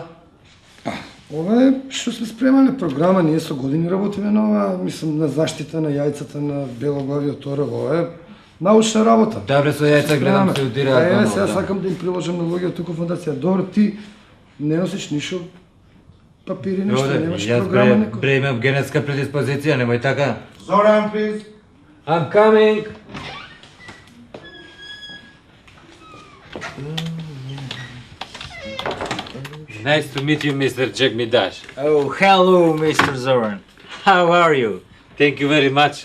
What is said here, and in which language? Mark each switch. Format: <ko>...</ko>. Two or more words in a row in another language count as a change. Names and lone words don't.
<mk>Ова е што сме спремале програма, ние со години работиме на ова, мислам, на заштита на јајцата на белоглавиот орел, ова е научна работа. Добре, со јајца гледам се удираат Еве, дома, сега да. сакам да им приложам на луѓе од тука фондација. Добро, ти не носиш ништо папири, ништо, немаш Јас програма бре, некој. бре имам генетска предиспозиција, немој така.</mk> <en>Zoran, please. I'm coming. Nice to meet you, Mr. Jack Midash. Oh, hello, Mr. Zoran. How are you? Thank you very much.</en>